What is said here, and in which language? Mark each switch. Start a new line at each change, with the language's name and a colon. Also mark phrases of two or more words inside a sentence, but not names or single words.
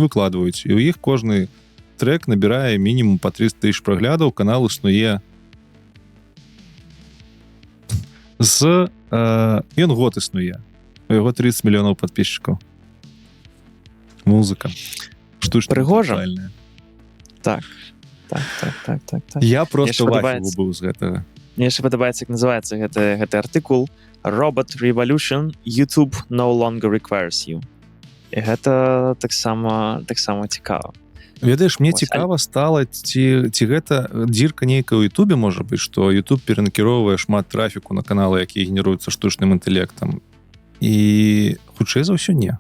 Belarusian: І ў іх кожны трек набірае мінімум па 300 тысяч праглядаў, канал існуе ён год існуе. У яго 30 мільёнаў падписчикаў. Музыка. Штучна. Прыгожа. Так. Я просто вафельву быў з гэтага. Мне яшчэ падабаецца, як называецца гэты артыкул Robot Revolution, YouTube no longer requires you. І гэта таксама цікава. Ведаеш, мне цікава стала, ці гэта дзірка нейкая ў Ютубе, можа быць, што Ютуб перанакіроўвае шмат трафіку на каналы, якія генеруюцца штучным інтэлектам. І хутчэй за ўсё не.